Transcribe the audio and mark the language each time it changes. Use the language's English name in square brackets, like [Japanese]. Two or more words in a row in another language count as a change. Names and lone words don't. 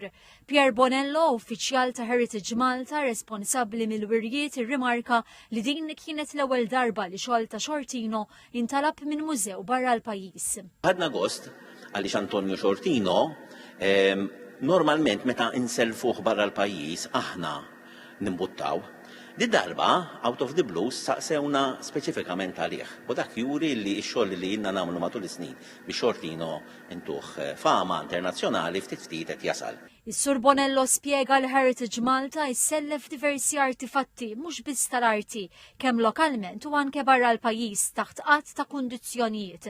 [Maltese] Pier Bonello, uffiċjal ta' Heritage Malta responsabbli mill-wirjiet irrimarka li din kienet l-ewwel darba li xogħol ta' Shortino intalab minn mużew barra l-pajjiż. Ħadna gost għaliex Antonio Shortino normalment meta inselfuh barra l-pajjiż aħna nimbuttaw. Di darba, [English] out of the blues, [Maltese] saqsewna speċifikament għalih. U dak juri li x-xogħol li jinna nagħmlu matul is-snin biex Shortino intuħ fama internazzjonali ftit ftit qed jasal. Is-Sur Bonello spjega l-Heritage Malta jissellef diversi artifatti mhux biss tal-arti kemm lokalment u anke barra l-pajjiż taħt qatt ta' kundizzjonijiet.